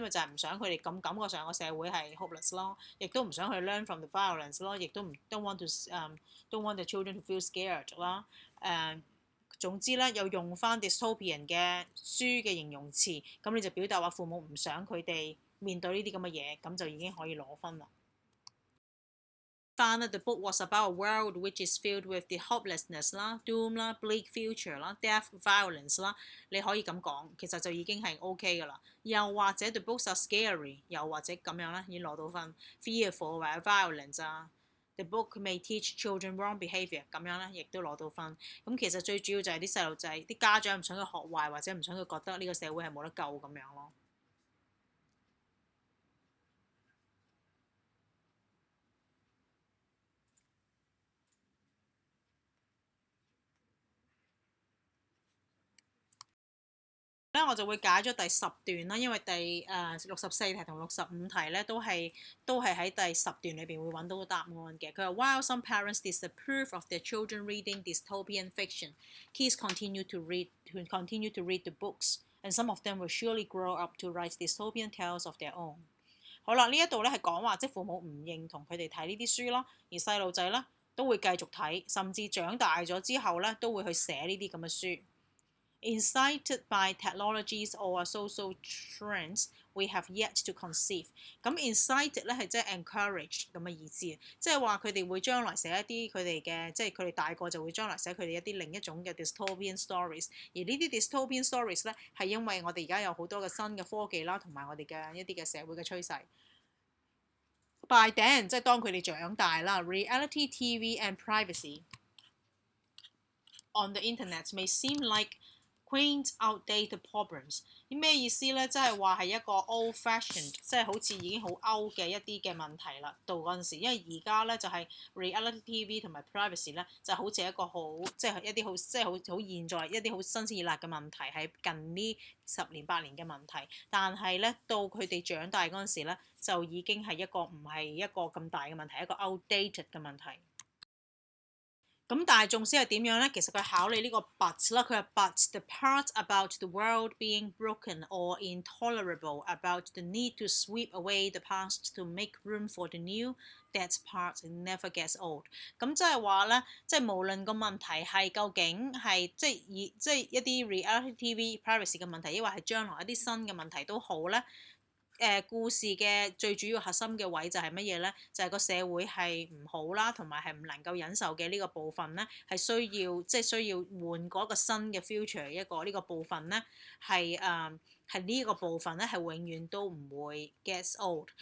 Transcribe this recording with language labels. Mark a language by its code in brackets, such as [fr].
[yue] 咪就係唔想佢哋咁感覺上個社會係 hopeless 咯，亦都唔想去 [en] learn from the violence [yue] 咯，亦都唔 [en] don't want the children to feel scared [yue] 啦。總之咧，又用翻 dystopian 嘅書嘅形容詞，咁你就表達話父母唔想佢哋面對呢啲咁嘅嘢，咁就已經可以攞分啦。 [en] The book was about a world which is filled with the hopelessness 啦、doom 啦、bleak future 啦、death、violence 啦， [yue] 你可以咁講，其實就已經係 OK 噶啦。又或者 [en] the books are scary， [yue] 又或者咁樣啦，已經攞到分。 [en] Fearful 或者 violence 啊 ，the book may teach children wrong behaviour 咁樣咧， [yue] 亦都攞到分。咁其實最主要就係啲細路仔、啲家長唔想佢學壞，或者唔想佢覺得呢個社會係冇得救咁樣咯。咧我就會解咗第10段啦，因為第64題同65題咧都係喺第10段裏邊會揾到答案嘅。佢話 [en] While some parents disapprove of their children reading dystopian fiction, kids continue to read the books, and some of them will surely grow up to write dystopian tales of their own。 [yue] 好啦，呢一度咧係講話即係父母唔認同佢哋睇呢啲書咯，而細路仔咧都會繼續睇，甚至長大咗之後咧都會去寫呢啲咁嘅書。 [en] Incited by technologies or social trends we have yet to conceive。 [yue] 咁 incited 咧係即係 encourage 咁嘅意思，即係話佢哋會將來寫一啲佢哋嘅，即係佢哋大個就會將來寫佢哋一啲另一種嘅 dystopian stories。而呢啲 dystopian stories 咧係因為我哋而家有好多嘅新嘅科技啦，同埋我哋嘅一啲嘅社會嘅趨勢。 [en] By then [yue] 即係當佢哋長大啦 [en] ，reality TV and privacy on the internet may seem like quaint outdated problems。 [yue] 啲咩意思咧？即係話係一個 old-fashioned， 即係好似已經好 out 嘅一啲嘅問題啦。到嗰陣時，因為而家咧就係 reality TV 同埋 privacy 咧，就好似一個好即係一啲好即係好現在一啲好新鮮熱辣嘅問題，係近呢10年8年嘅問題。但係咧到佢哋長大嗰陣時咧，就已經係一個唔係一個咁大嘅問題，一個 outdated 嘅問題。咁但係縱使係點樣咧？其實佢考你呢個 [en] but 啦，佢係 but the part about the world being broken or intolerable about the need to sweep away the past to make room for the new, that part never gets old。 [yue] 咁即係話咧，即係無論個問題係究竟係即係一啲 reality TV privacy 嘅問題，抑或係將來一啲新嘅問題都好咧。故事嘅最主要核心嘅位就係乜嘢咧？就係個社會係唔好啦，同埋係唔能夠忍受嘅呢個部分咧，係需要換過一個新嘅 future 呢個部分咧，係呢個部分咧係永遠都唔會 gets old。